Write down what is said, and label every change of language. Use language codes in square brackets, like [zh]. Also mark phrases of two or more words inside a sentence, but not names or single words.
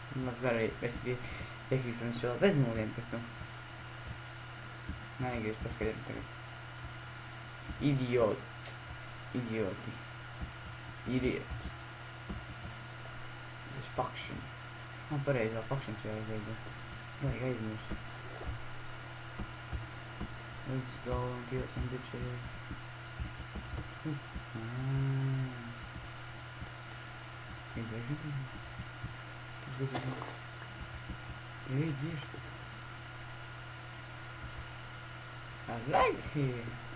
[lv] Var arī, es Teikšu, ka es vēl bez mūliem, bet nu. Negribas paskatīt tagad. Idioti. Idiot. Tas ir faction. Pareizi, vēl factions jāizveido. Vajag aizmirst. [en] Let's go and kill some bitches. [ru] Эй, иди. [en] I like here.